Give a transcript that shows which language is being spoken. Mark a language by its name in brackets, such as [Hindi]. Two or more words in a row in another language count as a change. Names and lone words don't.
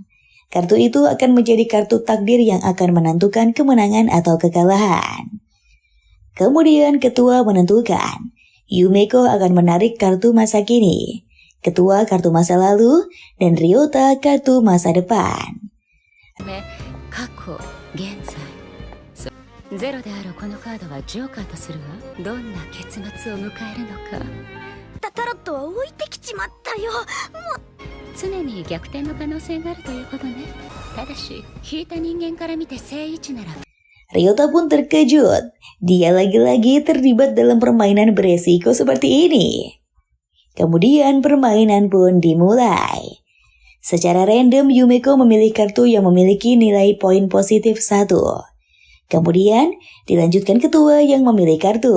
[Indonesian] Kartu itu akan menjadi kartu takdir yang akan menentukan kemenangan atau kekalahan. Kemudian ketua menentukan, Yumeko akan menarik kartu masa kini, ketua kartu masa lalu, dan Ryota kartu masa depan. [Japanese] 過去現在ゼロであるこのカードはジョーカーとするわ。どんな結末を迎えるのか。タロットは置いてきちまったよ。常に逆転の可能性があるということね。ただし引いた人間から見て正位置なら [Indonesian] Ryota pun terkejut. Dia lagi-lagi terlibat dalam permainan beresiko seperti ini. Kemudian permainan pun dimulai. Secara random Yumeko memilih kartu yang memiliki nilai poin positif 1. Kemudian dilanjutkan ketua yang memilih kartu.